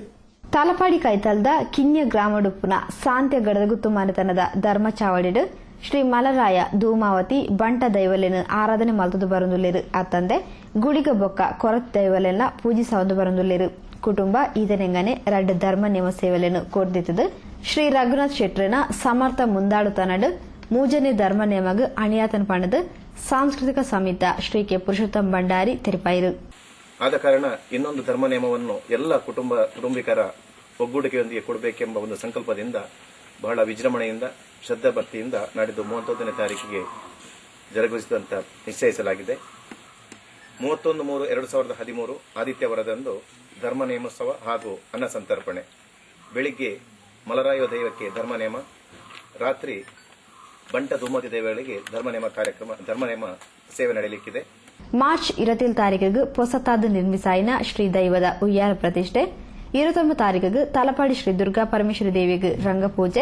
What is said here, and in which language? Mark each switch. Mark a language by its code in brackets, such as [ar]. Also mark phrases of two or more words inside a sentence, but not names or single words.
[tcy] ತಾಲಪಾಡಿ ಕೈತಲದ ಕಿನ್ಯ ಗ್ರಾಮಡುಪ್ಪುನ ಸಾಂತ್ಯ ಗಡದಗುತ್ತು ಮನೆತನದ ಧರ್ಮ ಚಾವಡಿಡು ಶ್ರೀ ಮಲರಾಯ ಧೂಮಾವತಿ ಬಂಟ ದೈವಲೆನ ಆರಾಧನೆ ಮಲ್ತದು ಬರುಂದುಲ್ಲೇರು. ಅತ್ತಂದೆ ಗುಡಿಗ ಬೊಕ್ಕ ಕೊರತ್ ದೈವಲೆನ ಪೂಜಿಸವದು ಬರುಂದುಲ್ಲೇರು. ಕುಟುಂಬ ಇದನೆಂಗನೆ 2 ಧರ್ಮ ನೇಮ ಸೇವೆಲೆನು ಕೊಡ್ದಿತ್ತದು. ಶ್ರೀ ರಘುನಾಥ್ ಶೆಟ್ರನ ಸಮರ್ಥ ಮುಂದಾಡು ತನಡು ಮೂಜನೆ ಧರ್ಮ ನೇಮಗ ಅಣಿಯಾತನ ಪಣದು ಸಾಂಸ್ಕೃತಿಕ ಸಮಿತ ಶ್ರೀ ಕೆ ಪುರುಷೋತ್ತಮ್ ಭಂಡಾರಿ ತೆರಿಪಾಯಿರು. [kn] ಆದ ಕಾರಣ ಇನ್ನೊಂದು ಧರ್ಮ ನೇಮವನ್ನು ಎಲ್ಲ ಕುಟುಂಬಿಕರ ಒಗ್ಗೂಡಿಕೆಯೊಂದಿಗೆ ಕೊಡಬೇಕೆಂಬ ಒಂದು ಸಂಕಲ್ಪದಿಂದ ಬಹಳ ವಿಜೃಂಭಣೆಯಿಂದ ಶ್ರದ್ಧಾ ಭಕ್ತಿಯಿಂದ ನಾಡಿದ್ದು 31ನೇ ತಾರೀಕಿಗೆ ಜರುಗಿಸಿದಂತ ನಿಶ್ಚಯಿಸಲಾಗಿದೆ. 31/3/2013 ಆದಿತ್ಯವರದಂದು ಧರ್ಮ ನೇಮೋತ್ಸವ ಹಾಗೂ ಅನ್ನ ಸಂತರ್ಪಣೆ. ಬೆಳಿಗ್ಗೆ ಮಲರಾಯ ದೈವಕ್ಕೆ ಧರ್ಮ ನೇಮ, ರಾತ್ರಿ ಬಂಟ ಧೂಮತಿ ದೈವಗಳಿಗೆ ಧರ್ಮ ನೇಮ ಸೇವೆ ನಡೆಯಲಿಕ್ಕಿದೆ. [tcy] ಮಾರ್ಚ್ 27 ತಾರೀಕಿಗೆ ಪೊಸತಾದ ನಿರ್ಮಿಸಾಯಿನ ಶ್ರೀ ದೈವದ ಉಯ್ಯಾರ ಪ್ರತಿಷ್ಠೆ. [kn] 29 ತಾರೀಕಿಗೆ ತಲಪಾಡಿ ಶ್ರೀ ದುರ್ಗಾ ಪರಮೇಶ್ವರಿ ದೇವಿಗೆ ರಂಗಪೂಜೆ.